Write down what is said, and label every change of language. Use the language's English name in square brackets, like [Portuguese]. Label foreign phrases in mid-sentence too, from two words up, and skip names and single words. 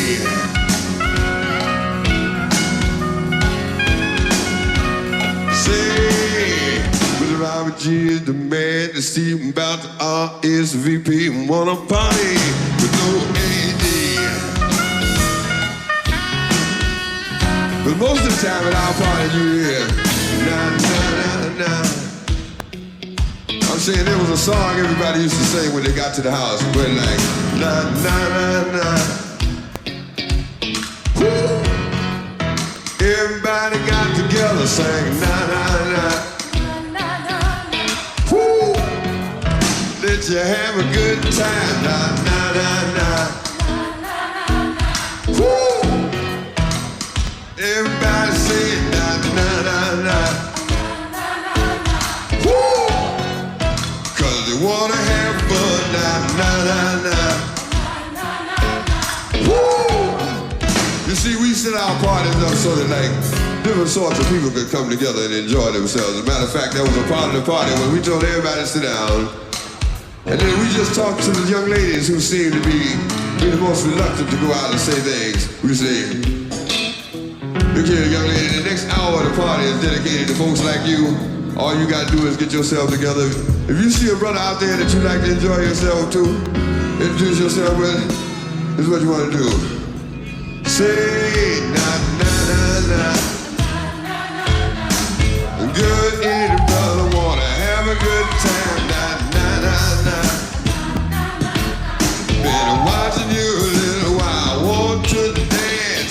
[English] Say, Robert G is the man to see about the RSVP and want a party, but no AD. But most of the time at our party you hear, nah, nah, nah, nah. I'm saying there was a song everybody used to sing when they got to the house. It went like, na na na na. Woo! Everybody got together, sang na na na. Woo! Did you have a good time? Na na na na. Woo! Everybody say na na na na. They wanna have fun, nah, nah, nah, nah. Woo! You see, we set our parties up so that like different sorts of people could come together and enjoy themselves. As a matter of fact, that was a part of the party when we told everybody to sit down. And then we just talked to the young ladies who seemed to be the most reluctant to go out and say things. We say, look here, young lady, the next hour of the party is dedicated to folks like you All you gotta do is get yourself together. If you see a brother out there that you like to enjoy yourself to, introduce yourself with, this is what you wanna do. Say na na na na. Good eating brother, wanna have a good time. Na na na na. Been watching you a little while, want to dance.